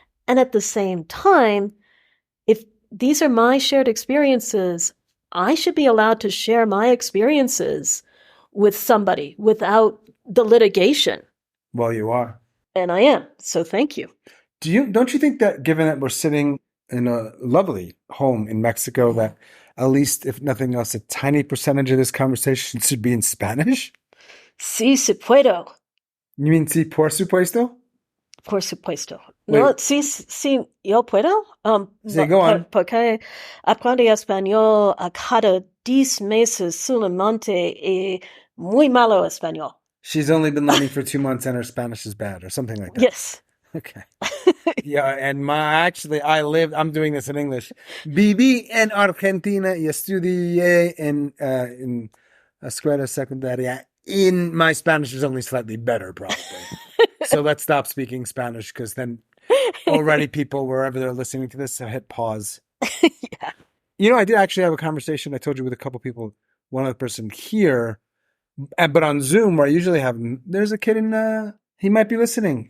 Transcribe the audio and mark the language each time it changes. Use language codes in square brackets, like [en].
[en] And at the same time, if these are my shared experiences, I should be allowed to share my experiences with somebody without the litigation. Well, you are. And I am. So thank you. Don't you think that, given that we're sitting in a lovely home in Mexico, that at least, if nothing else, a tiny percentage of this conversation should be in Spanish? [es] Sí, se puedo. [en] You mean [es] sí, por supuesto? Por supuesto. [en] Wait. [es] No, sí, yo puedo. [en] Sí, go on. [es] Porque aprendí español a cada 10 meses solamente y muy malo español. [en] She's only been learning for 2 months and her Spanish is bad or something like that. Yes. Okay. Yeah, and I'm doing this in English. [es] Viví en Argentina y estudié en escuela secundaria. [en] My Spanish is only slightly better, probably. So let's stop speaking Spanish, because then already people, wherever they're listening to this, hit pause. Yeah. I did actually have a conversation, I told you, with a couple people, one other person here, but on Zoom, where I usually have, there's a kid he might be listening.